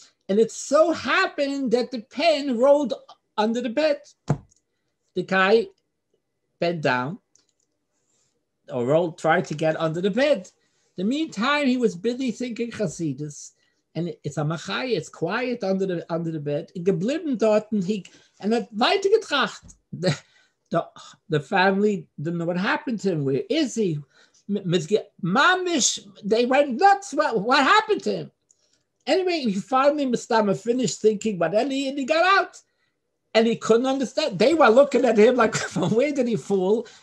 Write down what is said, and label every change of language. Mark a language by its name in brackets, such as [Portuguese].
[English] And it so happened that the pen rolled under the bed. The guy bent down or tried to get under the bed. In the meantime, he was busy thinking Hasidus. And it's a machai, it's quiet under the bed. [Yiddish] Geblieben dort [English] and [Yiddish] hat weitergetracht. [English] The family didn't know what happened to him. Where is he? Mamish, they went nuts. What happened to him? Anyway, he finally finished thinking, but then he got out. And he couldn't understand. They were looking at him like, from where did he fall?